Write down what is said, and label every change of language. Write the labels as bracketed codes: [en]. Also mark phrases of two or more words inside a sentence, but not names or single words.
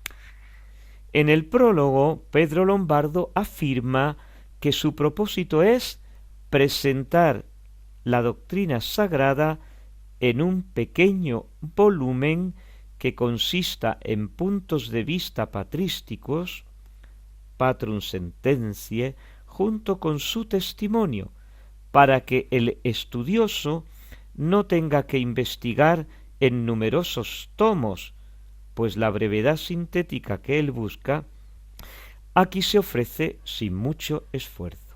[es] En el prólogo, Pedro Lombardo afirma que su propósito es presentar la doctrina sagrada en un pequeño volumen que consista en puntos de vista patrísticos, [la] patrum sententiae, [es] junto con su testimonio, para que el estudioso no tenga que investigar en numerosos tomos, pues la brevedad sintética que él busca aquí se ofrece sin mucho esfuerzo.